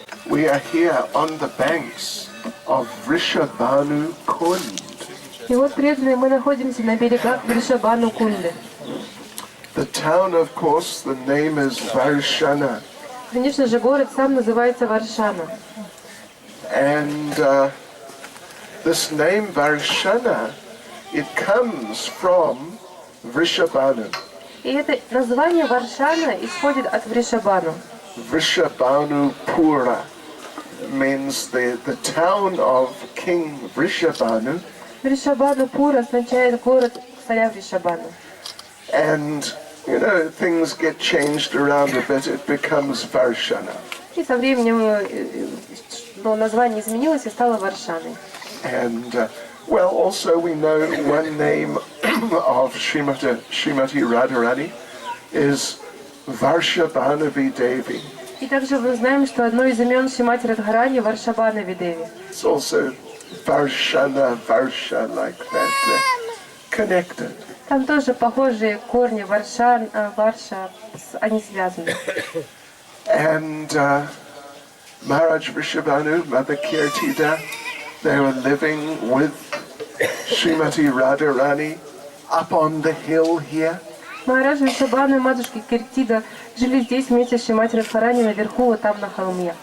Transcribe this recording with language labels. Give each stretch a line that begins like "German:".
English: We are here on the banks of Vrishabhanu Kund.
Russian: И вот, преданные, мы находимся на берегах Вришабхану Кунды.
English: The town, of course, the name is Varshana.
Russian: Конечно же, город сам называется Варшана.
English: And this name Varshana, it comes from Vrishabhanu.
Russian: И это название Варшана исходит от Вришабхану.
English: Vrishabhanu Pura means the town of King Vrishabhanu.
Russian: Вришабхану Пура означает город царя Вришабхану.
English: And, you know, things get changed around a bit, it becomes Varshana.
Russian: И со временем название изменилось и стало Варшаной.
English: And, well, also we know one name of Srimati Radharani is Varshabhanavi Devi.
Russian: И также мы знаем, что одно из имен Шримати Радхарани Варшабханави Деви.
English: It's also Varshana, Varsha, like that, connected.
Russian: Там тоже похожие корни Варшан, Варша, они связаны.
English: And Maharaj Vrishabhanu, Mother Kirtida, they were living with Srimati Radharani up on the hill here.
Russian: Махарадж Вришабхану и матушка Киртида жили здесь вместе с Шримати Радхарани наверху, вот там на холме.